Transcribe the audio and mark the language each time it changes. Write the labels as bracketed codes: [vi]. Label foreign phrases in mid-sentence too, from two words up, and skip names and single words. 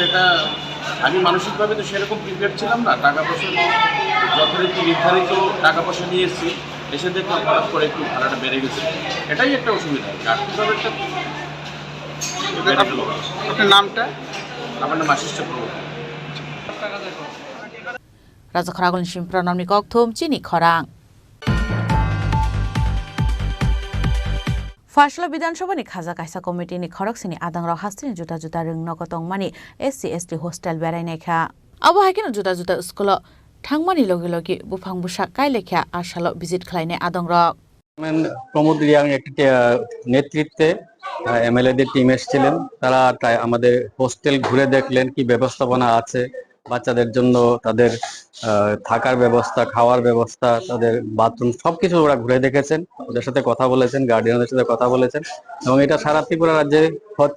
[bn] এটা আমি মানসিকভাবে তো সেরকম প্রিপেয়ার ছিলাম না, টাকা পয়সা যথারীতি নির্ধারিত টাকা পয়সা নিয়ে এসেছি, এসে দেখলাম হঠাৎ করে একটু ভাড়াটা বেড়ে গেছে, এটাই একটা অসুবিধা। আর্থিকভাবে একটা আপনার নামটা? আমার নাম আশিস চক্রবর্তী। [trp] রাজাখর আগুলিনি সিমি প্রণামনি ককথম চিনি খরাং फासला विधानसभानि खाजा कायसा कमिटिनि खरकसिनि आदांराव हास्तिनि जुदा जुदा रोंनगो तंमानि SC ST हस्टेल बेरायनायखा आबो हायकेनो जुदा जुदा स्कुल थांमानि लगे लगे बुफां बुसा कायलेखा आशाल विजिट खालायनाय आदांराव [bn] প্রমোদ রিয়াং একটি নেতৃত্বে এমএলএদের টিম এসেছিলেন। তারা আমাদের হোস্টেল ঘুরে দেখলেন কি ব্যবস্থাপনা আছে বাচ্চাদের জন্য, তাদের থাকার ব্যবস্থা, খাওয়ার ব্যবস্থা, তাদের বাথরুম সবকিছু ওরা ঘুরে দেখেছেন, ওদের সাথে কথা বলেছেন, গার্ডিয়ানদের সাথে কথা বলেছেন এবং এটা সারা ত্রিপুরা রাজ্যে হচ্ছে।